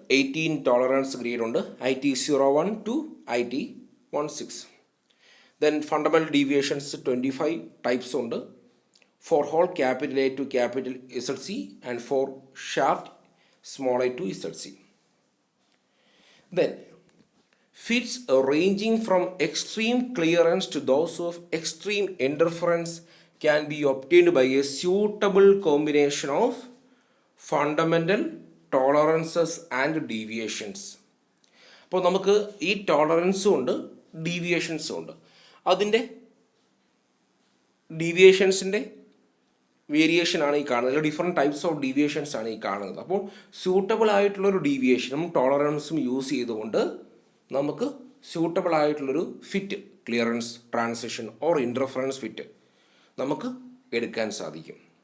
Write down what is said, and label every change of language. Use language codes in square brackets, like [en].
[ml] 18 tolerance grade ഉണ്ട്, IT01 to IT16. Then fundamental deviations 25 types ഉണ്ട്. [en] For hole capital A to capital ZC and for shaft small a to ZC. Then fits ranging from extreme clearance to those of extreme interference can be obtained by a suitable combination of fundamental tolerances and deviations. [ml] അപ്പോൾ നമുക്ക് ഈ ടോളറൻസും ഉണ്ട്, ഡീവിയേഷൻസും ഉണ്ട്. അതിൻ്റെ ഡീവിയേഷൻസിൻ്റെ വേരിയേഷനാണ് ഈ കാണുന്നത്. Different types of deviations ആണ് ഈ കാണുന്നത്. അപ്പോൾ സ്യൂട്ടബിൾ ആയിട്ടുള്ളൊരു ഡീവിയേഷനും ടോളറൻസും യൂസ് ചെയ്തുകൊണ്ട് നമുക്ക് സ്യൂട്ടബിൾ ആയിട്ടുള്ളൊരു fit, clearance, transition or interference fit നമുക്ക് എടുക്കാൻ സാധിക്കും.